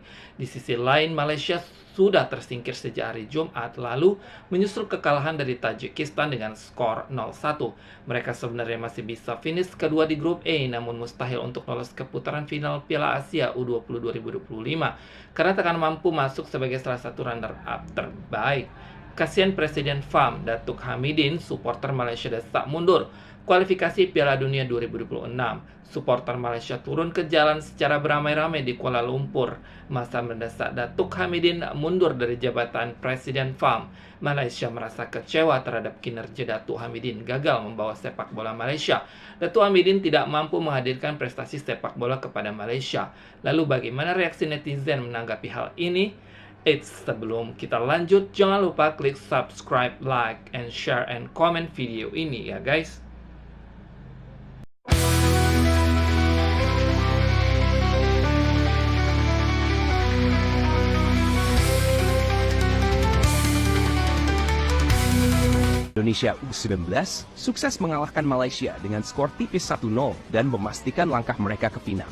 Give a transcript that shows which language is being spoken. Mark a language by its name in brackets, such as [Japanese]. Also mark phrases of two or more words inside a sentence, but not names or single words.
[Indonesian] Di sisi lain, Malaysia sudah tersingkir sejak hari Jumat lalu, menyusul kekalahan dari Tajikistan dengan skor 0-1. Mereka sebenarnya masih bisa finish kedua di grup A, namun mustahil untuk lolos ke putaran final Piala Asia U20 2025 karena tak akan mampu masuk sebagai salah satu runner-up terbaik. Kasihan Presiden FAM, Datuk Hamidin, supporter Malaysia desak mundur kualifikasi Piala Dunia 2026. Supporter Malaysia turun ke jalan secara beramai-ramai di Kuala Lumpur. Masa mendesak Datuk Hamidin mundur dari jabatan Presiden FAM. Malaysia merasa kecewa terhadap kinerja Datuk Hamidin gagal membawa sepak bola Malaysia. Datuk Hamidin tidak mampu menghadirkan prestasi sepak bola kepada Malaysia. Lalu bagaimana reaksi netizen menanggapi hal ini? Sebelum kita lanjut, jangan lupa klik subscribe, [English] like, and share, and comment [Indonesian] video ini ya [English] guys. [Indonesian] Indonesia U19 sukses mengalahkan Malaysia dengan skor tipis 1-0 dan memastikan langkah mereka ke final.